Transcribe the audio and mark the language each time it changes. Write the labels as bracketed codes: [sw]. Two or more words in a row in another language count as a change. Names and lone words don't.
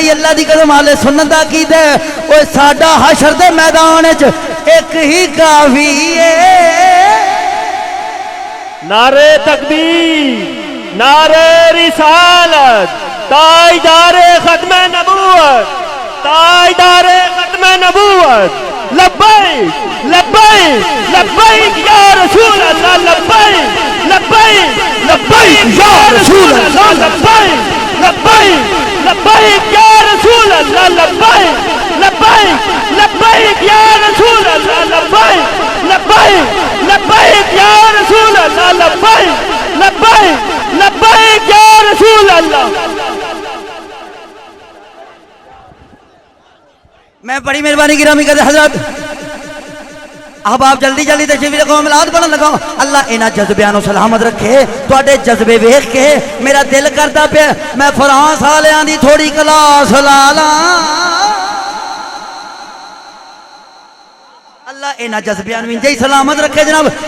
[pa] اللہ دی قسم اہلِ سنت دا کیہ دا اے۔ اوئے ساڈا حشر دے میدان چ اک ای کافی اے. [ur] نعرۂ تکبیر، نعرۂ رسالت، تاجدارِ ختمِ نبوت، تاجدارِ ختمِ نبوت. [ar] لبیک لبیک لبیک یا رسول اللہ، لبیک لبیک لبیک یا رسول اللہ، لبیک لبیک لبیک یا رسول اللہ، لبیک لبیک لبیک یا رسول اللہ، لبیک لبیک لبیک یا رسول اللہ، لبیک لبیک لبیک یا رسول اللہ. [ur] میں بڑی مہربانی گرامی کرتے حضرت. اب آپ جلدی جلدی تشریف رکھو, [pa] میلاد پڑھن لگا. اللہ انہاں جذبیاں نوں سلامت رکھے۔ تہاڈے جذبے ویکھ کے میرا دل کردا پیا میں فرانس والیاں دی تھوڑی کلاس لا لاں. اللہ انہاں جذبیاں نوں انجے ای سلامت رکھے جناب.